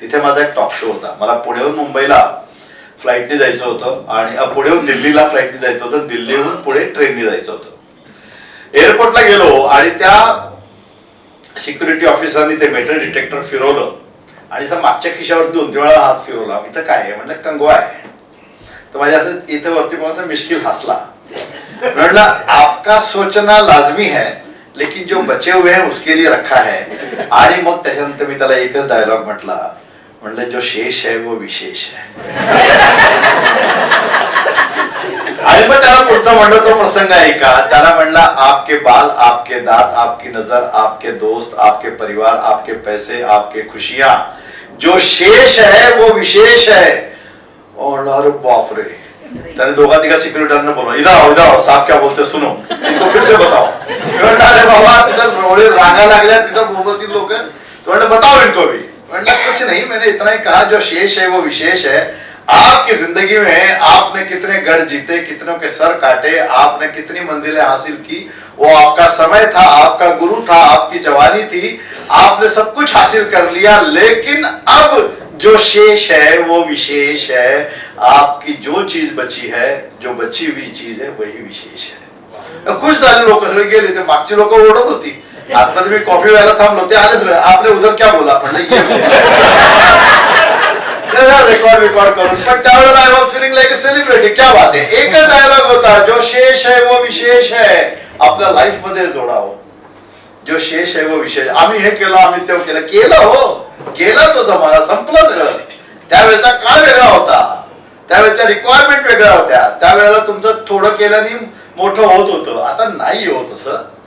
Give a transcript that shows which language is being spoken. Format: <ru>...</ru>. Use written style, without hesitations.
<mr>तिथे माझा एक टॉक शो होता. मला पुण्याहून मुंबईला फ्लाईटने जायचं होतं आणि पुण्याहून दिल्लीला फ्लाईटने जायचं होतं, दिल्लीहून पुढे ट्रेनने जायचं होतं. एअरपोर्टला गेलो आणि त्या सिक्युरिटी ऑफिसरनी ते मेटल डिटेक्टर फिरवलं आणि मागच्या खिशावरती 2-3 वेळा हात फिरवला. इथं काय आहे म्हणलं, कंगवा आहे. तर माझ्या असं इथं वरती पण मिश्किल हसला.</mr> <hi>म्हणला, आपका सोचना लाजमी है लेकिन जो बचे हुए हैं उसके लिए रखा है.</hi> <mr>आणि मग त्याच्यानंतर मी त्याला एकच डायलॉग म्हटला, म्हणलं</mr> <hi>जो शेष है वो विशेष है.</hi> <mr>आणि मग त्याला पुढचा म्हणलं तो प्रसंग आहे का. त्याला म्हणला,</mr> <hi>आपके बाल, आपके दांत, आपकी नजर, आपके दोस्त, आपके परिवार, आपके पैसे, आपके खुशियां, जो शेष है वो विशेष है. अरे बाप रे.</hi> <mr>त्याने 2-3 सिक्युरिटीने बोलवा,</mr> <hi>इधर आओ साहब क्या बोलते सुनो, तो फिर से बताओ.</hi> <mr>अरे बाबा तिथं रोडे रांगा लागल्या, तिथं मोबतील लोक.</mr> <hi>तो म्हणलं बताओ इनको भी. म्हणलं कुछ नहीं, मैंने इतना ही कहा जो शेष है वो विशेष है. आपकी जिंदगी में आपने कितने गढ़ जीते, कितनों के सर काटे, आपने कितनी मंजिलें हासिल की, वो आपका समय था, आपका गुरु था, आपकी जवानी थी, आपने सब कुछ हासिल कर लिया. लेकिन अब जो शेष है वो विशेष है. आपकी जो चीज बची है, जो बची हुई चीज है वही विशेष है.</hi> <mr>खुश झाले लोक, सगळे गेले. ते मागची लोक ओरडत होती. आता मी कॉफी व्हायला थांबलो, ते आले सगळे, आपले</mr> <hi>उधर क्या बोला</hi> <mr>म्हणलं रिकॉर्ड करून. पण त्यावेळेला</mr> <en>I was feeling like a celebrity.</en> <hi>क्या बात आहे.</hi> <mr>एकच डायलॉग होता,</mr> <hi>जो शेष है वो विशेष है.</hi> <mr>आपल्या लाईफ मध्ये जोडावं,</mr> <hi>जो शेष है वो विशेष.</hi> <mr>आम्ही हे केलं, आम्ही ते केलं हो, गेला तो जमाना, संपला सगळं. त्यावेळेचा काळ वेगळा होता, त्यावेळेच्या रिक्वायरमेंट वेगळ्या होत्या. त्यावेळेला तुमचं थोडं केल्याने मोठं होत होतं, आता नाही होत असं.</mr>